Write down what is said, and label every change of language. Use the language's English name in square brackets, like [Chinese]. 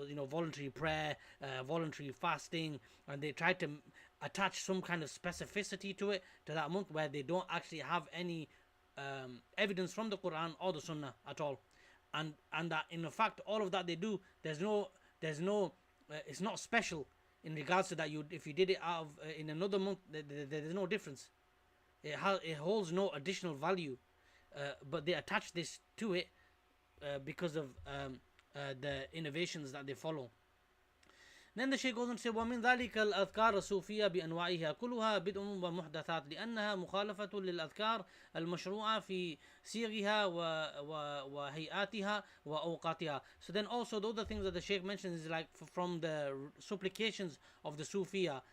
[English] voluntary prayer, voluntary fasting, and they try to attach some kind of specificity to that month where they don't actually have any evidence from the Quran or the Sunnah at all, and that in fact all of that they do, there's no it's not special in regards to that. If you did it out of in another month, there's no difference. It holds no additional value, but they attach this to it because of the innovations that they follow. Then the Shaykh goes on to say, [Arabic] ومن ذلك الأذكار الصوفية بأنواعها كلها بدء ومحدثات لأنها مخالفة للأذكار المشروعة في صيغها وهيئاتها وأوقاتها. [English] So then also the other things that the Shaykh mentions is like from the supplications of the Sufiya.